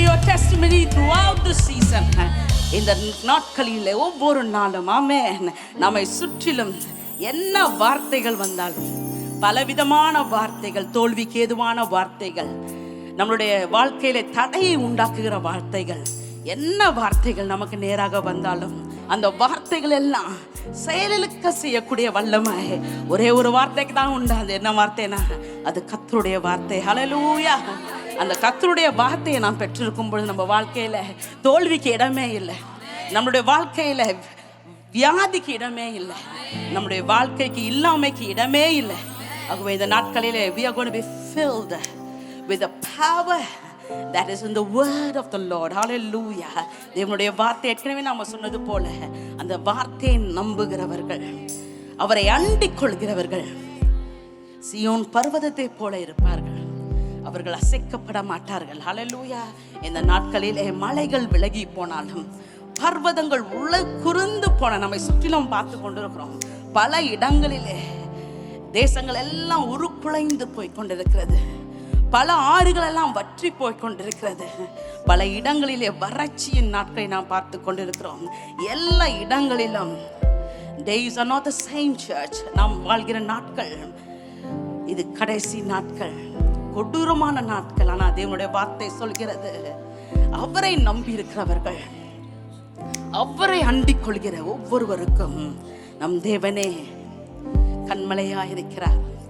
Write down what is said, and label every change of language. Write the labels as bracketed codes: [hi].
[en] testimony throughout the season. [ta] இந்த நாட்களில் ஒவ்வொரு நாளும் ஆமென் நம்மை சுற்றிலும் என்ன வார்த்தைகள் வந்தாலும், பலவிதமான வார்த்தைகள், தோல்விக்கு ஏதுவான வார்த்தைகள், நம்மளுடைய வாழ்க்கையில தடையை உண்டாக்குகிற வார்த்தைகள், என்ன வார்த்தைகள் நமக்கு நேராக வந்தாலும் அந்த வார்த்தைகள் எல்லாம் செயலுக்க செய்யக்கூடிய வல்லமை ஒரே ஒரு வார்த்தைக்கு தான் உண்டு. அது என்ன வார்த்தைனா அது கர்த்தருடைய வார்த்தை. ஹல்லேலூயா. அந்த கர்த்தருடைய வார்த்தையை நாம் பெற்றிருக்கும் பொழுது நம்ம வாழ்க்கையில தோல்விக்கு இடமே இல்லை, நம்மளுடைய வாழ்க்கையில வியாதிக்கு இடமே இல்லை, நம்முடைய வாழ்க்கைக்கு இல்லாமைக்கு இடமே இல்லை. ஆகவே இந்த நாட்களிலே [en] we are going to be filled with the power that is in the word of the Lord. [ta] Hallelujah. தேவனுடைய வார்த்தை ஏற்கனவே நாம சொன்னது போல அந்த வார்த்தையை நம்புகிறவர்கள், அவரை அண்டிக் கொள்கிறவர்கள் சியோன் பர்வதத்தை போல இருப்பார்கள். அவர்கள் அசைக்கப்பட மாட்டார்கள். ஹல்லேலூயா. இந்த நாட்களிலே மலைகள் விலகி போனாலும், பர்வதங்கள் உள்ள குறுந்து போன நம்மை சுற்றிலும் பார்த்து கொண்டிருக்கிறோம். பல இடங்களிலே தேசங்கள் எல்லாம் உருக்குலைந்து போய் கொண்டிருக்கிறது. பல ஆறுகள் எல்லாம் வற்றி போய் கொண்டிருக்கிறது. பல இடங்களிலே வறட்சியின் நாட்களை நாம் பார்த்து கொண்டிருக்கிறோம். எல்லா இடங்களிலும் [en] days are not the same church. [ta] நாம் வாழ்கிற நாட்கள் இது கடைசி நாட்கள், கொடூரமான நாட்கள். ஆனால் தேவனுடைய வார்த்தை சொல்கிறது, அவரை நம்பி இருக்கிறவர்கள், அவரை அண்டிக் கொள்கிற ஒவ்வொருவருக்கும் நம் தேவனே கண்மலையா இருக்கிறார்.